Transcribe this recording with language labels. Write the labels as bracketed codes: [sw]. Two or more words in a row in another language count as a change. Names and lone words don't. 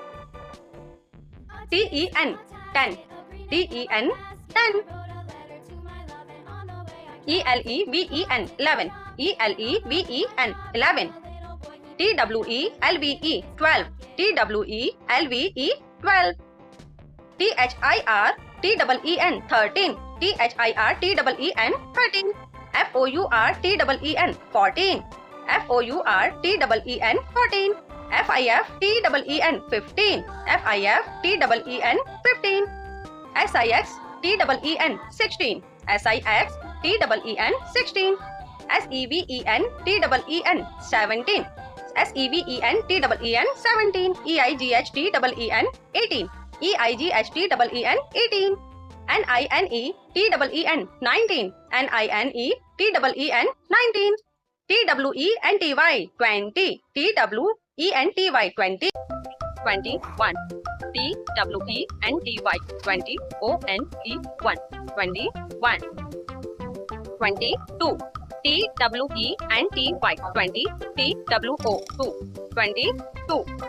[en] TEN 10, TEN 10. ELEVEN 11, ELEVEN 11. TWELVE 12, TWELVE 12. THIR TEEN 13, THIR TEEN 13. FOUR TEEN 14, FOUR TEEN 14. FIF TEEN 15, FIF TEEN 15. SIX TEEN 16, SIX TEEN 16. SEVEN TEEN 17, SEVEN TEEN 17. EIGHT TEEN 18, EIGHT TEEN 18. NINE TEEN 19, NINE TEEN 19. TWENTY 20, TWENTY 20. 21. TWENTY 20, ONE 1, 21. 22. TWENTY 20, TWO 2, 22.